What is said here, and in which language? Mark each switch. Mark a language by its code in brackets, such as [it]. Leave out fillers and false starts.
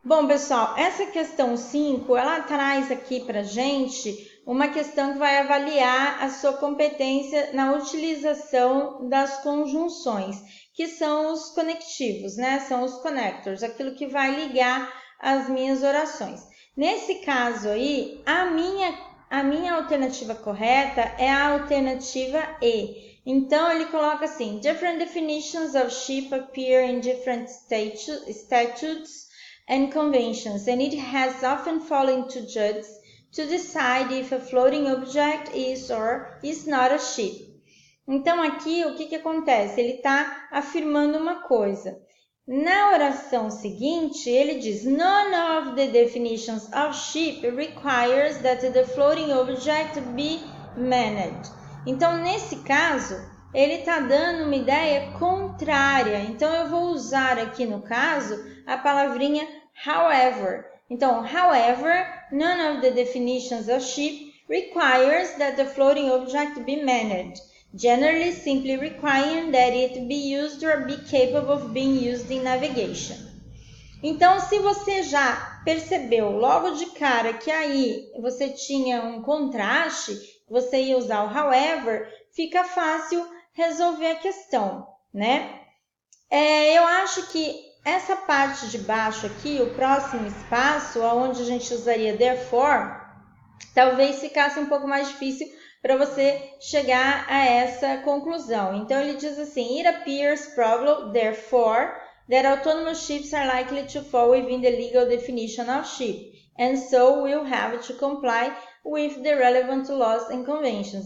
[pt] Bom, pessoal, essa questão 5, ela traz aqui pra gente uma questão que vai avaliar a sua competência na utilização das conjunções, que são os conectivos, né? São os connectors, aquilo que vai ligar as minhas orações. Nesse caso aí, a minha alternativa correta é a alternativa E. Então, ele coloca assim, [en] different definitions of sheep appear in different statutes and conventions, and it has often fallen to judges to decide if a floating object is or is not a sheep. [pt] Então, aqui, o que acontece? Ele está afirmando uma coisa. Na oração seguinte, ele diz, [en] none of the definitions of sheep requires that the floating object be manned. [pt] Então, nesse caso, ele está dando uma ideia contrária. Então, eu vou usar aqui no caso a palavrinha however. [en] Então, however, none of the definitions of sheep requires that the floating object be manned, generally simply requiring that it be used or be capable of being used in navigation. [pt] Então, se você já percebeu logo de cara que aí você tinha um contraste, você ia usar o however, fica fácil resolver a questão, né? Eu acho que essa parte de baixo aqui, o próximo espaço, onde a gente usaria therefore, talvez ficasse um pouco mais difícil para você chegar a essa conclusão. Então, ele diz assim, [en] it appears probable, therefore, that autonomous ships are likely to fall within the legal definition of ship, and so will have to comply with the relevant laws and conventions.